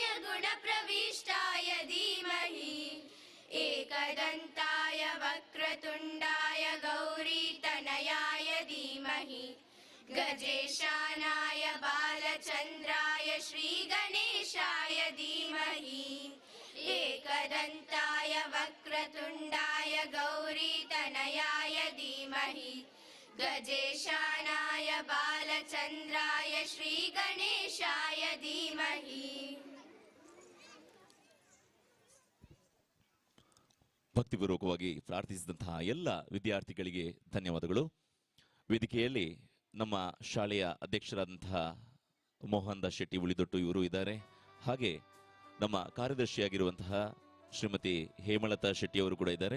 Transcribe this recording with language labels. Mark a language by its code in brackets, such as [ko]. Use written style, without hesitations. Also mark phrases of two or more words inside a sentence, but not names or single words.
[sa] गुणप्रविष्टाय धीमहि एकदन्ताय वक्रतुण्डाय गौरीतनयाय धीमहि गजेशानाय बालचन्द्राय श्रीगणेशाय धीमहि एकदन्ताय वक्रतुण्डाय गौरीतनयाय धीमहि गजेशानाय बालचन्द्राय श्रीगणेशाय धीमहि [kn] ಭಕ್ತಿಪೂರ್ವಕವಾಗಿ ಪ್ರಾರ್ಥಿಸಿದಂತಹ ಎಲ್ಲ ವಿದ್ಯಾರ್ಥಿಗಳಿಗೆ ಧನ್ಯವಾದಗಳು. ವೇದಿಕೆಯಲ್ಲಿ ನಮ್ಮ ಶಾಲೆಯ ಅಧ್ಯಕ್ಷರಾದಂತಹ ಮೋಹನ್ ದಾಸ್ ಶೆಟ್ಟಿ ಉಳಿದೊಟ್ಟು ಇವರು ಇದ್ದಾರೆ. ಹಾಗೆ ನಮ್ಮ ಕಾರ್ಯದರ್ಶಿಯಾಗಿರುವಂತಹ ಶ್ರೀಮತಿ ಹೇಮಲತಾ ಶೆಟ್ಟಿ ಅವರು ಕೂಡ ಇದ್ದಾರೆ.